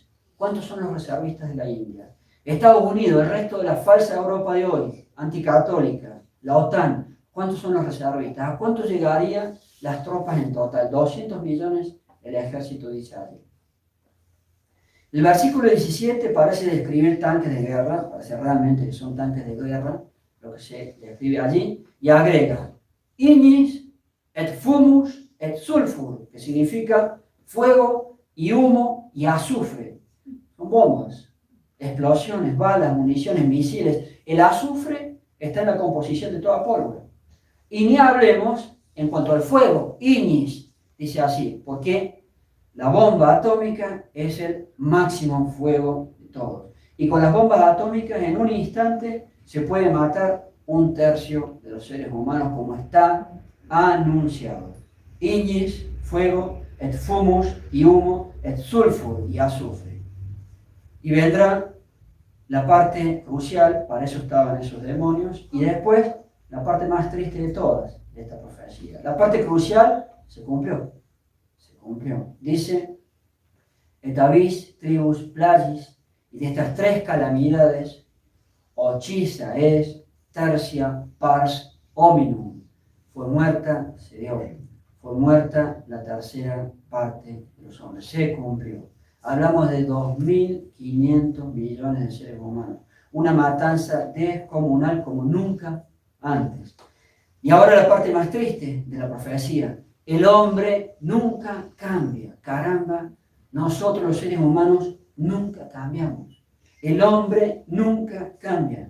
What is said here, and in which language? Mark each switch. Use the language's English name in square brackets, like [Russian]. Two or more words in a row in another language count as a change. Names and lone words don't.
[Spanish] ¿Cuántos son los reservistas de la India? Estados Unidos, el resto de la falsa Europa de hoy, anticatólica, la OTAN, ¿cuántos son los reservistas? ¿A cuánto llegarían las tropas en total? 200 millones el ejército de Israel. El versículo 17 parece describir tanques de guerra, parece realmente que son tanques de guerra, lo que se describe allí, y agrega, [Latin] ignis et fumus et sulfur, [Spanish] que significa fuego y humo y azufre. Son bombas, explosiones, balas, municiones, misiles. El azufre está en la composición de toda pólvora. Y ni hablemos en cuanto al fuego, ignis, dice así, porque la bomba atómica es el máximo fuego de todos. Y con las bombas atómicas en un instante se puede matar 1/3 de los seres humanos, como está anunciado. [Latin] Ignis, fuego, et fumus, [Spanish] y humo, [Latin] et sulfur, [Spanish] y azufre. Y vendrá la parte crucial, para eso estaban esos demonios, y después la parte más triste de todas, de esta profecía. La parte crucial se cumplió. Se cumplió. Dice, [Latin] et avis tribus plagis, [Spanish] y de estas 3 calamidades, [Latin] ochisa es, tercia pars hominum, [Spanish] fue muerta, se dio, fue muerta la 3ª parte de los hombres, se cumplió. Hablamos de 2.500 millones de seres humanos, una matanza descomunal como nunca antes. Y ahora la parte más triste de la profecía, el hombre nunca cambia, caramba, nosotros los seres humanos nunca cambiamos, el hombre nunca cambia.